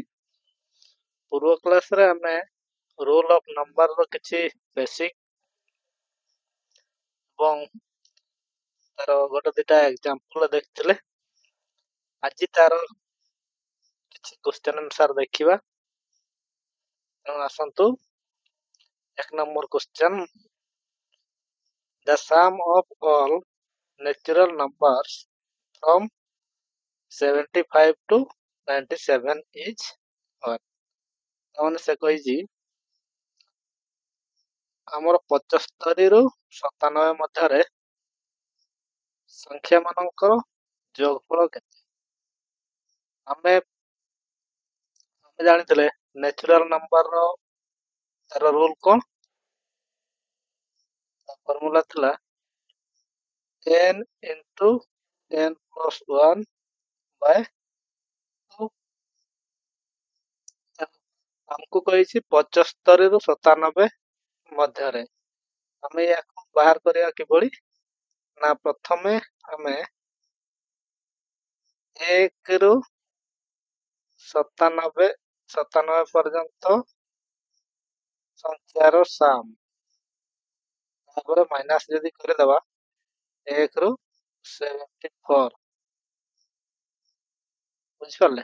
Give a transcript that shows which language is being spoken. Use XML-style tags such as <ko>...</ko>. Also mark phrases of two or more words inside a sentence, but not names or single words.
<or>ପୂର୍ବ କ୍ଲାସରେ ଆମେ</or> <en>rule of numberର</en> <or>କିଛି ବେସିକ୍ ଏବଂ ତାର ଗୋଟେ ଦିଟା ଏକ୍ଜାମ୍ପଲ ଦେଖିଥିଲେ। ଆଜି ତାର କିଛି</or> <en>question answer</en> <or>ଦେଖିବା। ତେଣୁ ଆସନ୍ତୁ, 1</or> <en>number question, the sum of all natural numbers from 75 to 97 is what?</en> <or>ତାମାନେ ସେ କହିଛି ଆମର 75 ରୁ 97 ମଧ୍ୟରେ ସଂଖ୍ୟା ମାନଙ୍କର ଯୋଗଫଳ କେତେ? ଆମେ ଜାଣିଥିଲେ</or> <en>natural numberର</en> <or>ତାର ରୁଲ୍ କ'ଣ?</or> <en>ଫର୍ମୁଲା ଥିଲା n into n plus 1 by 2।</en> <or>ଆମକୁ କହିଛି 75 ରୁ 97 ମଧ୍ୟରେ। ଆମେ ୟାକୁ ବାହାର କରିବା କିଭଳି? ନା ପ୍ରଥମେ ଆମେ 1 ରୁ 97 ପର୍ଯ୍ୟନ୍ତ ସଂଖ୍ୟାର ସାମ୍, ତାପରେ ମାଇନାସ୍ ଯଦି କରିଦେବା 1 ରୁ 74, ବୁଝିପାରିଲେ?</or>